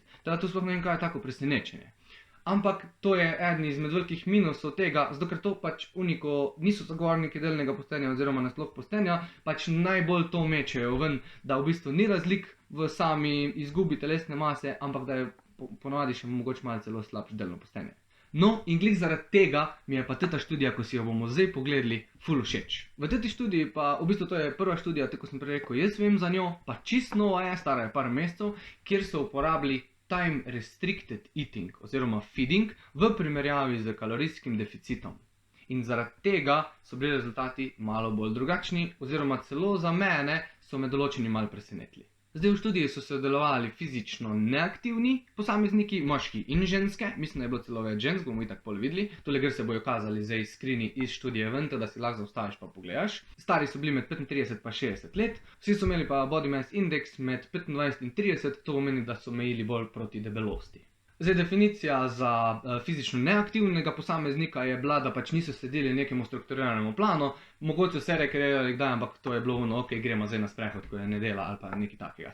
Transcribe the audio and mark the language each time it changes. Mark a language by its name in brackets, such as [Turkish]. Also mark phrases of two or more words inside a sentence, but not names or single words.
[Slovenian] Teda to sploh ne vem, kaj je tako presenečenje. Ampak to je eden izmed velikih minusov tega, zato ker to pač uniko niso zagovorniki delnega postenja oziroma nasploh postenja, pač najbolj to mečejo ven, da v bistvu ni razlik v sami izgubi telesne mase, ampak da je ponavadi še mogoče malo celo slabše delno postenje. No, in glih zaradi tega mi je pa ta študija, ko si jo bomo zdaj pogledali, ful všeč. V tej študiji pa, v bistvu to je prva študija, tako sem prej rekel, jaz vem za njo, pa čisto nova je, stara je par mesecev, kjer so uporabili [English] time restricted eating [Slovenian] oziroma feeding v primerjavi z kalorijskim deficitom. In zaradi tega so bili rezultati malo bolj drugačni oziroma celo za mene so me določeni malo presenetili. Zdaj v študiji so sodelovali fizično neaktivni posamezniki, moški in ženske, mislim, da je bilo celo več žensk, bomo itak pol videli, tole gre se bojo kazali zdaj screeni iz študije ven, da si lahko zaustaviš pa pogledaš. Stari so bili med 35 pa 60 let, vsi so imeli pa [English] body mass index [Slovenian] med 25 in 30, to pomeni, da so mejili bolj proti debelosti. Zdaj, definicija za fizično neaktivnega posameznika je bila, da pač niso sledili nekemu strukturiranemu planu, mogoče se rekreirali kdaj, ampak to je bilo ono, ok, gremo zdaj na sprehod, ko je nedela ali pa nekaj takega.